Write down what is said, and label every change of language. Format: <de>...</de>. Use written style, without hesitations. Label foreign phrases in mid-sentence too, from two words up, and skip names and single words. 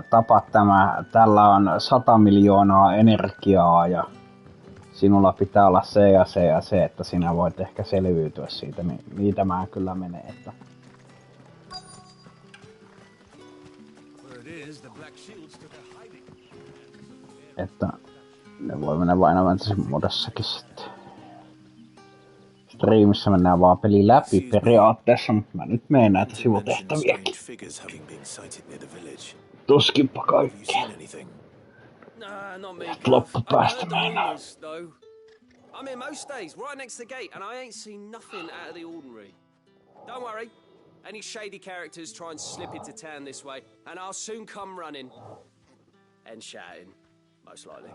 <fi>tapat tällä on 100 miljoonaa energiaa ja sinulla pitää olla se ja se ja se, että sinä voit ehkä selviytyä siitä, niin niitä mä kyllä menee, että ne voi mennä vain Fantasy-modessakin sitten. Striimissä mennään vaan peli läpi periaatteessa, mutta mä nyt menen näitä sivutehtäviäkin. Tuskinpa kaikki.</fi> <en>Nah, not me.</en> <fi>Loppupäästä meinaa.</fi> <en>I'm here most days, right next to the gate, and I ain't seen nothing out of the ordinary. Don't worry. Any shady characters try and slip into town this way, and I'll soon come running. And shouting, most likely.</en>